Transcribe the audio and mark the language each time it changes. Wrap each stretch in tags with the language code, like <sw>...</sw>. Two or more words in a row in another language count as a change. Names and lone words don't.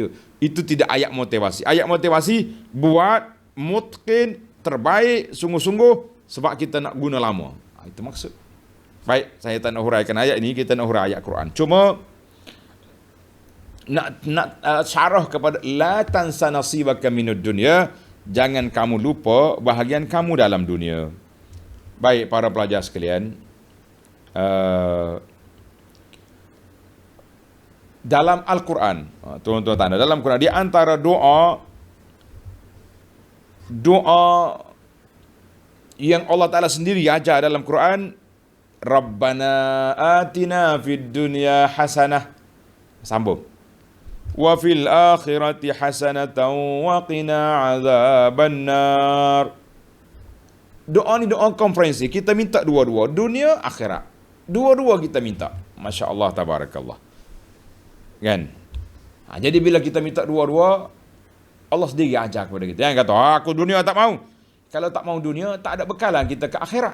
<ms>Itu tidak ayat motivasi. Ayat motivasi buat mungkin terbaik sungguh-sungguh sebab kita nak guna lama. Itu maksud. Baik, saya tak nak huraikan ayat ini, kita nak hurai ayat Quran. Cuma nak syarah kepada</ms> <ar>لا تنس نصيبك من الدنيا,</ar> <ms>jangan kamu lupa bahagian kamu dalam dunia. Baik para pelajar sekalian, dalam Al-Quran, tuan-tuan tanda, dalam Quran di antara doa yang Allah Ta'ala sendiri ajar dalam Quran,</ms> <ar>ربنا آتنا في الدنيا حسنة, sambung, وفي الآخرة حسنة وقنا عذاب النار.</ar> <ms>Doa ni doa konferensi. Kita minta dua-dua, dunia akhirat. Dua-dua kita minta.</ms> <ar>ما شاء الله تبارك الله.</ar> <ms>Kan? Jadi bila kita minta dua-dua, Allah sendiri ajar kepada kita. Jangan kata, aku dunia tak mau. Kalau tak mau dunia, tak ada bekalan kita ke akhirat.</ms>